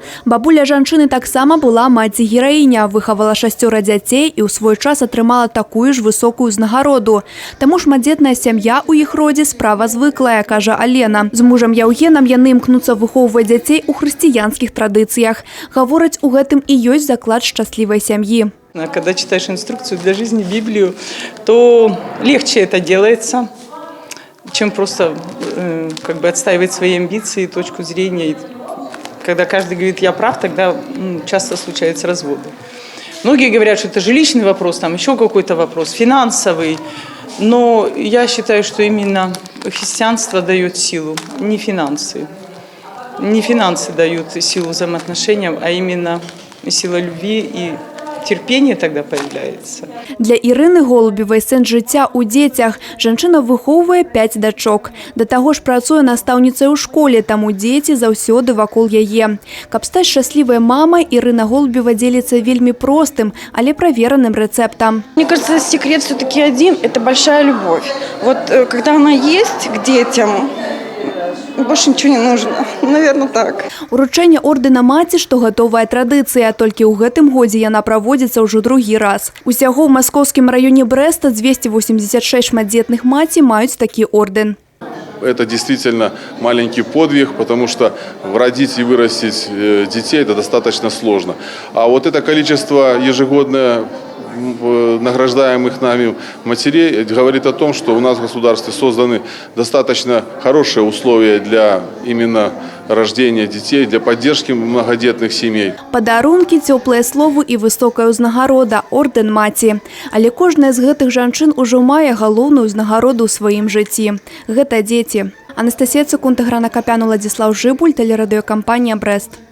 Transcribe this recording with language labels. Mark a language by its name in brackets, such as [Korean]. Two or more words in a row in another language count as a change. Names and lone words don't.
[Belarusian] Бабуля жанчыны таксама была маці-гераіня, выхавала 6 дзяцей і ў свой час атрымала такую ж высокую ўзнагароду. Таму шматдзетная сям'я ў іх родзе справа звыклая, кажа Алена. З мужам Яўгенам яны імкнуцца выхоўваць дзяцей у хрысціянскіх традыцыях. Гавораць, у гэтым і ёсць заклад шчаслівай сям'і. [Russian] Когда читаешь инструкцию для жизни, Библию, то легче это делается, чем просто отстаивать свои амбиции, точку зрения. И когда каждый говорит «я прав», тогда часто случаются разводы. Многие говорят, что это жилищный вопрос, там еще какой-то вопрос, финансовый. Но я считаю, что именно христианство дает силу, не финансы. Не финансы дают силу взаимоотношениям, а именно сила любви и терпение тогда появляется. [Belarusian] Для Ірыны Голубевай сэнс жыцця ў дзецях. Жанчына выхоўвае 5 дачок. Да таго ж працуе настаўніцай у школе, таму дзеці заўсёды вакол яе. Каб стаць шчаслівай мамай, Ірына Голубева дзеліцца вельмі простым, але правераным рэцэптам. [Russian] Мне кажется, секрет все-таки один – это большая любовь. Вот когда она есть к детям, больше ничего не нужно. Наверное, так. [Belarusian] Уручэнне ордэна маці, што гатовая традыцыя, толькі ў гэтым годзе яна праводзіцца ўжо другі раз. Усяго ў маскоўскім раёне Брэста 286 шматдзетных маці маюць такі ордэн. [Russian] Это действительно маленький подвиг, потому что родить и вырастить детей это достаточно сложно. А вот это количество ежегодное награждаемых нами матерей говорит о том, что у нас в государстве созданы достаточно хорошие условия для именно рождения детей, для поддержки многодетных семей. [Belarusian] Падарункі, цёплыя словы і высокая ўзнагарода – ордэн маці. Але кожная з гэтых жанчын ужо мае галоўную ўзнагароду ў сваім жыцці. Гэта дзеці. Анастасія Цукунта, Грана Капян, Уладзіслаў Жыбуль, тэлерадыёкампанія «Брэст».